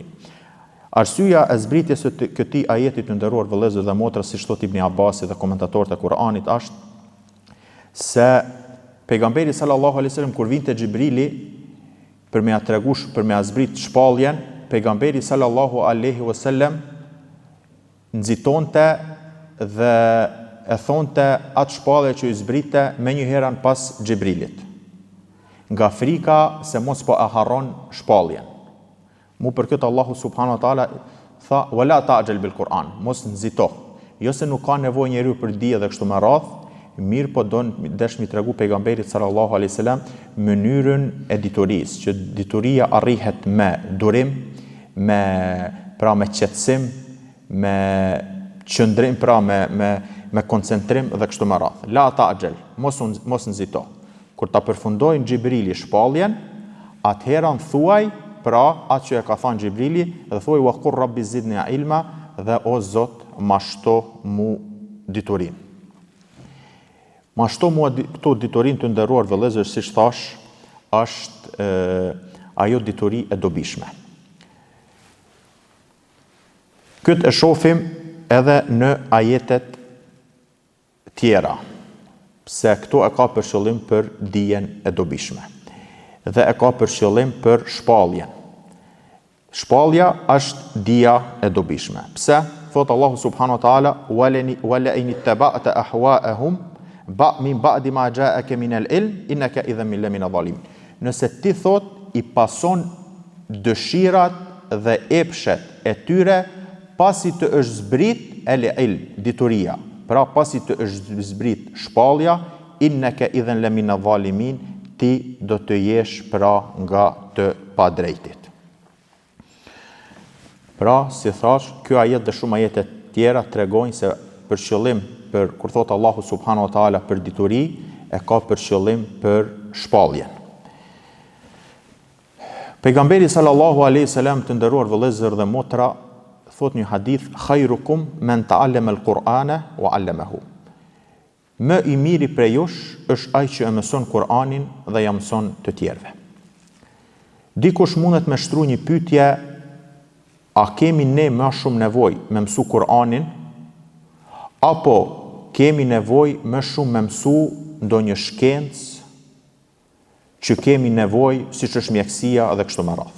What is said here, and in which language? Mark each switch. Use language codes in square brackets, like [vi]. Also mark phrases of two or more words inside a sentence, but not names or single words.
[sq] Arsyeja e zbritjes së këtij ajeti të nderuar vëllezër dhe motra, siç thot Ibn Abbasi dhe komentatorët e Kur'anit, është se pejgamberi [ar] صلى الله عليه وسلم [sq] kur vinte Xhibrili për me ia treguar, për me ia zbrit shpalljen, pejgamberi [ar] صلى الله عليه وسلم [sq] nxitonte dhe e thonte atë shpallje që i zbrite me një herën pas Xhibrilit, nga frika se mos po e harron shpalljen. Mu për këtë Allahu [ar] سبحانه وتعالى [sq] tha: [ar] "ولا تعجل بالقرآن." [sq] Mos nxito. Jo se nuk ka nevojë njeriu për dije dhe kështu me radhë, mirë po desh mi tregu pejgamberit [ar] صلى الله عليه وسلم [sq] mënyrën e diturisë, që dituria arrihet me durim, me qetësim, me qëndrim, me koncentrim dhe kështu me radhë. [ar] لا تعجل, [sq] mos nxito. Kur ta përfundojnë Xhibrili shpalljen, atëherën thuaj, pra atë që e ka thënë Xhibrili, dhe thuaj [ar] وقل رب زدني علما, [sq] dhe o Zot, ma shto mu diturinë. Ma shto mu këto diturinë të nderuar vëllezër, siç thash, është ajo dituri e dobishme. Këtë e shohim edhe në ajetet tjera, pse këto e ka për qëllim për dijen e dobishme dhe e ka për qëllim për shpalljen. Shpallja është dija e dobishme. Pse? Thot Allahu [ar] سبحانه وتعالى ولئن اتبعت أهواءهم من بعد ما جاءك من العلم إنك إذا من الظالمين. [sq] Nëse ti thot i pason dëshirat dhe epshet e tyre pasi të është zbrit el-ilm, dituria. Pra pasi të është zbrit shpallja, [ar] إنك إذا من الظالمين, [sq] ti do të jesh pra nga të padrejtit. Pra, si thash, kjo ajet dhe shumë ajete tjera tregojnë se për qëllim për kur thot Allahu [ar] سبحانه وتعالى [sq] për dituri, e ka për qëllim për shpalljen. Pejgamberi [ar] صلى الله عليه وسلم, [sq] të nderuar vëllezër dhe motra, thot një hadith: [ar] "خيركم من تعلم القرآن وعلمه." [sq] Më i miri prej jush është ai që e mëson Kur'anin dhe ja mëson të tjerëve. Dikush mundet me shtru një pyetje: a kemi ne më shumë nevojë me mësu Kur'anin, apo kemi nevojë më shumë me mësu ndonjë shkencë që kemi nevojë, siç është mjekësia dhe kështu me radhë.